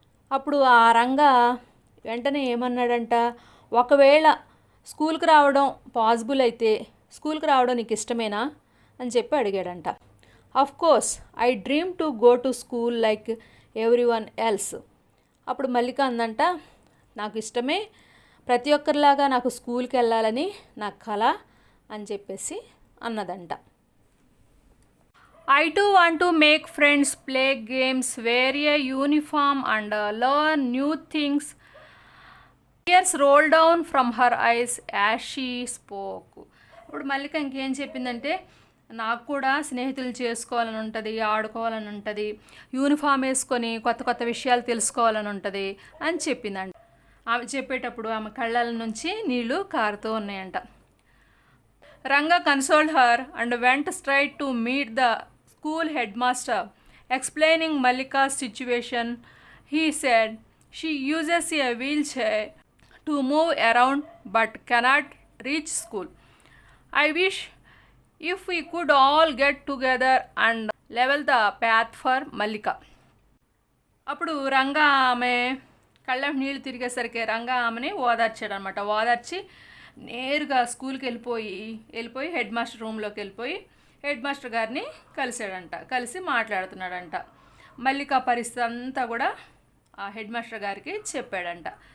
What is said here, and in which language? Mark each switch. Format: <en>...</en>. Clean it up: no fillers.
<te>అప్పుడు ఆ రంగా వెంటనే ఏమన్నాడంట, ఒకవేళ స్కూల్కి రావడం పాసిబుల్ అయితే స్కూల్కి రావడం నీకు ఇష్టమేనా అని చెప్పి అడిగాడంట.</te> <en>Of course I dream to go to school like every one else.</en> <te>అప్పుడు మల్లిక అందంట, నాకు ఇష్టమే, ప్రతి ఒక్కరిలాగా నాకు స్కూల్కి వెళ్ళాలని నా కల అని చెప్పేసి అన్నదంట.</te> <en>I too want to make friends, play games, wear a uniform and learn new things. Tears rolled down from her eyes as she spoke.</en> <te>ఇప్పుడు మల్లిక ఇంకేం చెప్పిందంటే, నాకు కూడా స్నేహితులు చేసుకోవాలని ఉంటుంది, ఆడుకోవాలని ఉంటుంది, యూనిఫామ్ వేసుకొని కొత్త కొత్త విషయాలు తెలుసుకోవాలని ఉంటుంది అని చెప్పిందంట. ఆమె చెప్పేటప్పుడు ఆమె కళ్ళ నుంచి నీళ్లు కారుతూ ఉన్నాయంట.</te> <en>Ranga consoled her and went straight to meet the school headmaster. Explaining Mallika's situation, he said, she uses a wheelchair to move around but cannot reach school. I wish if we could all get together and level the path for Mallika.</en> <te>అప్పుడు రంగా ఆమె కళ్ళ నీళ్ళు తిరిగేసరికి రంగా ఆమెని ఓదార్చాడు అనమాట. ఓదార్చి నేరుగా స్కూల్కి వెళ్ళిపోయి హెడ్ మాస్టర్ రూమ్లోకి వెళ్ళిపోయి హెడ్ మాస్టర్ గారిని కలిసి మాట్లాడుతున్నాడంట. మల్లిక పరిస్థితి అంతా కూడా ఆ హెడ్ మాస్టర్ గారికి చెప్పాడంట.</te>